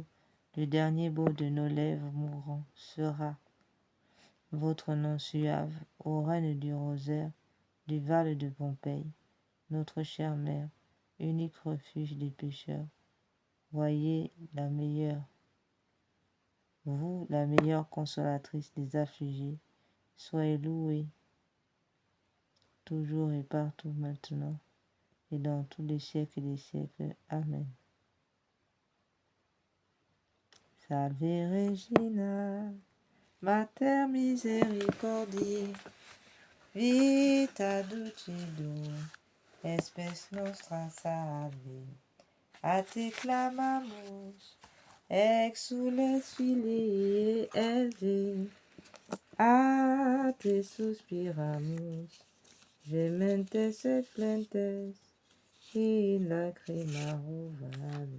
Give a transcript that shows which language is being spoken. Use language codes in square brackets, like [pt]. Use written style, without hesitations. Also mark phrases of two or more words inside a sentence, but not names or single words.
[fr] Le dernier mot de nos lèvres mourants sera votre nom suave, ô reine du rosaire, du Val de Pompéi, notre chère mère, unique refuge des pécheurs. Voyez vous, la meilleure consolatrice des affligés, soyez louée, toujours et partout maintenant, et dans tous les siècles des siècles. Amen. [la] Salve Regina, Mater misericordiae, vita dulcedo, espes nostra salve. A te clamamus, exules filii Eve, a te suspiramus, gementes et plentes, in lacryma vale.